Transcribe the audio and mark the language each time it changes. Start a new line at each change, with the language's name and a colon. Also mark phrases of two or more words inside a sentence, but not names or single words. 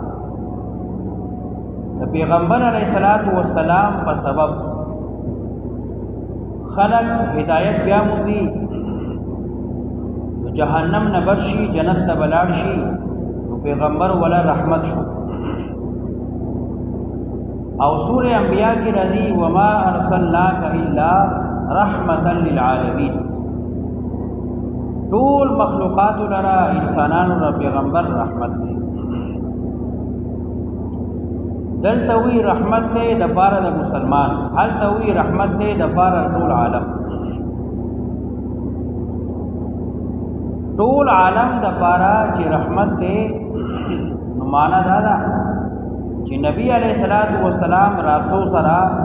Pashto: د پیغمبر
Arabic: علیه الصلاۃ والسلام
Pashto: په سبب خلق هدایت بیا موندي جهنم نه برشي جنت ته بلاړ شي نو پیغمبر ولا رحمت شو او سورہ انبیاء کی رضی
Arabic: وما ارسلناک الا رحمتا للعالمین
Pashto: ټول مخلوقات لرا انسانانو را پیغمبر رحمت دی دلته وی رحمت دی د پاره د مسلمان هلته وی رحمت دی د پاره ټول عالم ټول عالم د پاره چې رحمت دی نو معنا دا ده چې نبی
Arabic: علیہ الصلوۃ والسلام
Pashto: راتو سره